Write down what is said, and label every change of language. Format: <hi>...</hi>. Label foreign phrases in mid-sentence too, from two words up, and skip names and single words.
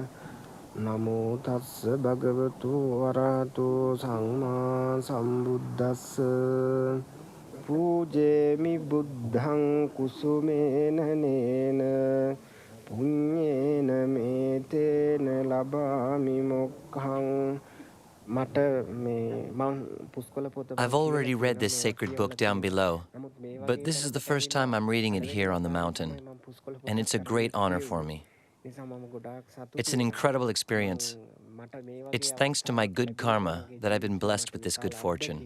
<pi>Namo tassa bhagavato arahato samma sambuddhassa. Pujemi buddhang kusumena nena punyena metena labami mokkhaṃ.</pi> <en>I've already read this sacred book down below, but this is the first time I'm reading it here on the mountain, and it's a great honor for me. It's an incredible experience. It's thanks to my good karma that I've been blessed with this good fortune.</en>